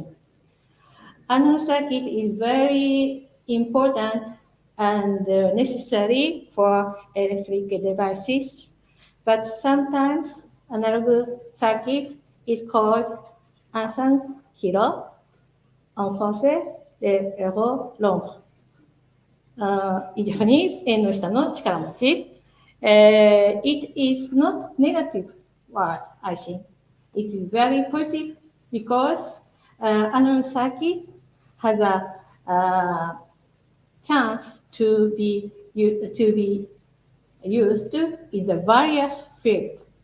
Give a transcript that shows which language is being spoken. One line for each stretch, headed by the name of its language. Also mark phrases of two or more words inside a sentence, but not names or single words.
English: Analog circuit is very important and necessary for electric devices, but sometimes analog circuit is called unsung hero,
French: en français, les héros l'ombre.
English: In Japanese,
Japanese: 縁の下の力持ち。
English: It is not negative word, I think. It is very positive because analog circuit has a chance to be used in the various fields.